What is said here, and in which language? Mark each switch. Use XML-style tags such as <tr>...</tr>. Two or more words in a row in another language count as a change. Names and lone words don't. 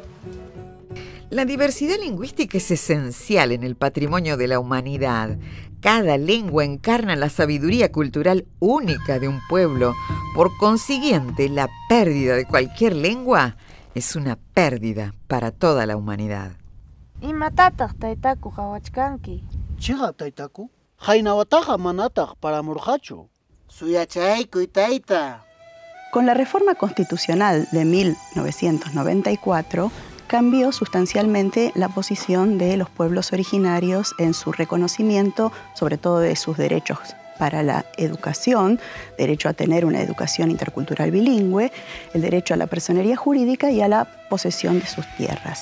<es>La diversidad lingüística es esencial en el patrimonio de la humanidad. Cada lengua encarna la sabiduría cultural única de un pueblo. Por consiguiente, la pérdida de cualquier lengua es una pérdida para toda la humanidad.</es> <qu>Imatataq taytaku hawachkanki. Chiqa taytaku, haynawataqa manataq paramurqachu. Suyachaykuy tayta.</qu> <es>Con la reforma constitucional de 1994, cambió sustancialmente la posición de los pueblos originarios en su reconocimiento, sobre todo de sus derechos para la educación, derecho a tener una educación intercultural bilingüe, el derecho a la personería jurídica y a la posesión de sus tierras.</es>